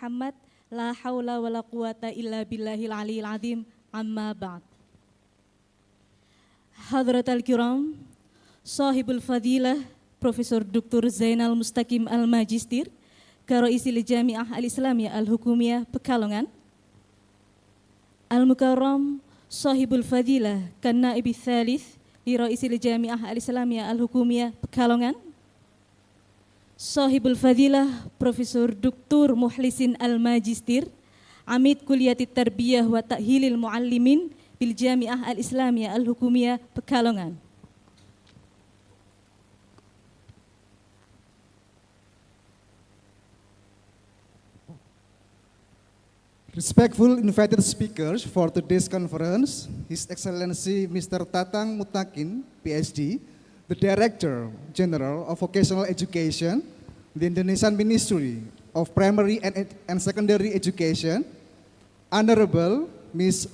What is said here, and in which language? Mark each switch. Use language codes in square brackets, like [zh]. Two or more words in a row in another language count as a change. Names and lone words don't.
[ar] Muhammad. لا حول ولا قوة إلا بالله العلي العظيم. أما بعد. حضرات الكرام، صاحب الفضيلة, Profesor Dr. Zainal Mustaqim الماجستير، كرئيس الجامعة الإسلامية الحكومية Pekalongan. المكرم، صاحب الفضيلة، كالنائب الثالث، di رئيس الجامعة الإسلامية الحكومية Pekalongan. صاحب الفضيلة Profesor Dr. Muhlisin الماجستير، عميد كلية التربية وتأهيل المعلمين بالجامعة الإسلامية الحكومية Pekalongan. [en] Respectful invited speakers for today's conference, His Excellency Mr. Tatang Mutakin, PhD, the Director General of Vocational Education, the Indonesian Ministry of Primary and Secondary Education, Honorable Ms.